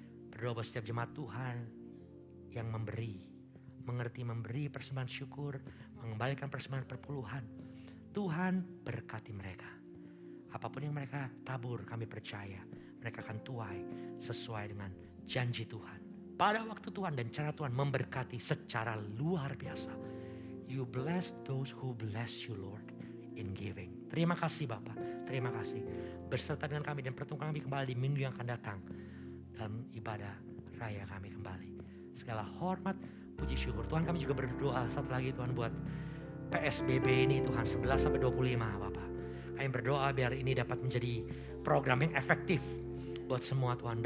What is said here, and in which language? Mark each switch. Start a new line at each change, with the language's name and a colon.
Indonesian: Berdoa buat setiap jemaat Tuhan yang mengerti memberi persembahan syukur, mengembalikan persembahan perpuluhan. Tuhan berkati mereka. Apapun yang mereka tabur, kami percaya mereka akan tuai sesuai dengan janji Tuhan. Pada waktu Tuhan dan cara Tuhan memberkati secara luar biasa.
English: You bless those who bless you Lord in giving.
Indonesian: Terima kasih Bapak, terima kasih. Berserta dengan kami dan pertemuan kami kembali di minggu yang akan datang. Dalam ibadah raya kami kembali. Segala hormat, puji syukur. Tuhan, kami juga berdoa satu lagi Tuhan buat PSBB ini Tuhan 11-25 Bapak. Kami berdoa biar ini dapat menjadi program yang efektif buat semua Tuhan.